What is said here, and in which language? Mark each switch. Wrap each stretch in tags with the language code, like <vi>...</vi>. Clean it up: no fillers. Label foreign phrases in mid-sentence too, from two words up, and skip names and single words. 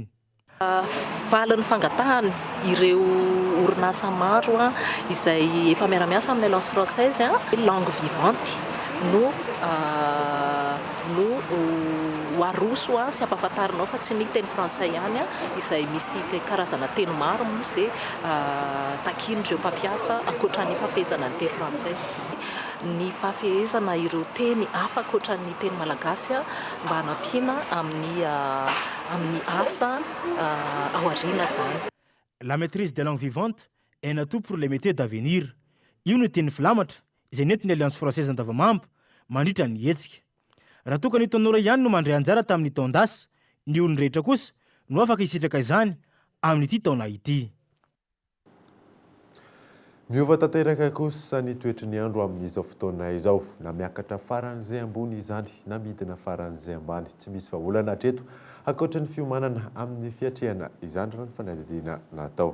<mg>Valin'ny fangatahany ireo orinasa maro izay efa miara-miasa amin'ny Alliance Française</mg> <fr>langue vivante</fr> <mg>no aroso sy ampahafantarinao fa tsy ny teny frantsay ihany izay misy karazana teny maro moa izay takin'ireo mpampiasa ankoatra ny fafehezana ny teny frantsay. Ny fafehezana ireo teny hafa ankoatra ny teny malagasy mba hanampiana amin'ny asa aoriana zany.</mg> <fr>La maîtrise des langues vivantes est un atout pour les métiers d'avenir.</fr> <mg>Io no teny filamatra izay nentin'ny Alliance Française andavamamba mandritra ny hetsika. Raha toka ny tanora ihany no mandray anjara tamin'ny taon-dasa, ny olon-drehetra kosa no afaka hisitraka izany amin'ity taona ity. Miova tanteraka kosa ny toetry ny andro amin'izao fotoana izao, na miakatra faran'izay ambony izany na midina faran'izay ambany, tsy misy vahaolana hatreto ankoatra ny fiomanana amin'ny fiatrehana izany raha ny fanadihadiana natao.</mg>